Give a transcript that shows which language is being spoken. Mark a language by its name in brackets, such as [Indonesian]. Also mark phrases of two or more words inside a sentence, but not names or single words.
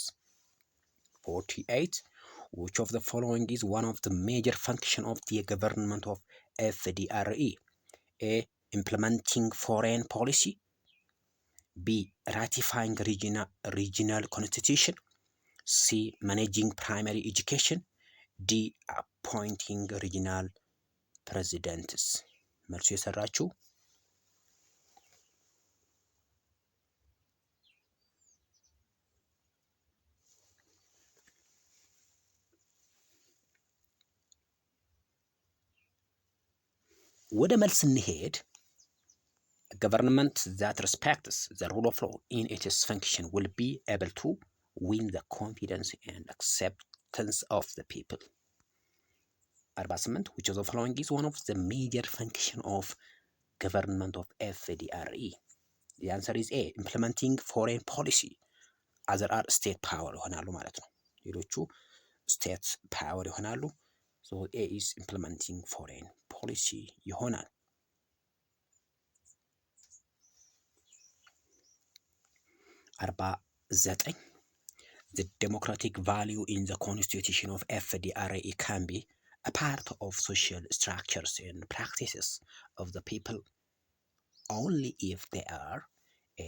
[English] 48 which of the following is one of the major function of the government of FDRE? A. implementing foreign policy, B. ratifying regional constitution, C. managing primary education, D. appointing regional presidents። [Amharic] መልሱ የሰራችሁ ወደ መልስ [English] እንሄድ። government that respects the rule of law in its function will be able to win the confidence and acceptance of the people. 48 which of the following is one of the major function of government of FDRE? The answer is A. implementing foreign policy. other are state power [Amharic] ይሆናሉ ማለት ነው። ሌሎቹ [English] state power ይሆናሉ። so A is implementing foreign policy ይሆናል። 49 the democratic value in the constitution of FDRE can be a part of social structures and practices of the people only if they are A.